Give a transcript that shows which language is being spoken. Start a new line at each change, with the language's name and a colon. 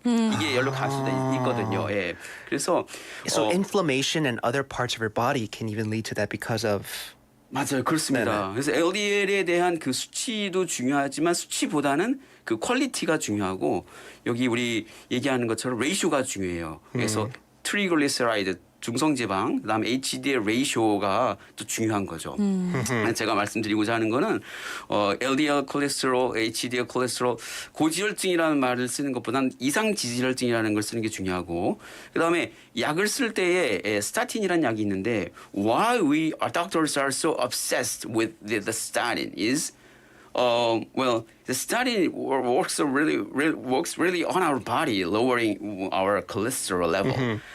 Korean: 이게 열로 갈 수도 있거든요. 예. 그래서
English: So inflammation in other parts of your body can even lead to that because of
Korean: 맞아요. 그렇습니다. 네네. 그래서 LDL에 대한 그 수치도 중요하지만 수치보다는 그 퀄리티가 중요하고 여기 우리 얘기하는 것처럼 레이쇼가 중요해요. 그래서 트리글리세라이드 중성지방 그다음에 HDL 레이쇼가 또 중요한 거죠. 제가 말씀드리고자 하는 거는 LDL 콜레스테롤, HDL 콜레스테롤 고지혈증이라는 말을 쓰는 것보다는 이상 지지혈증이라는 걸 쓰는 게 중요하고 그다음에 약을 쓸 때에 스타틴이라는 약이 있는데
English: why our doctors are so obsessed with the statin is well, the statin works really on our body, lowering our cholesterol level.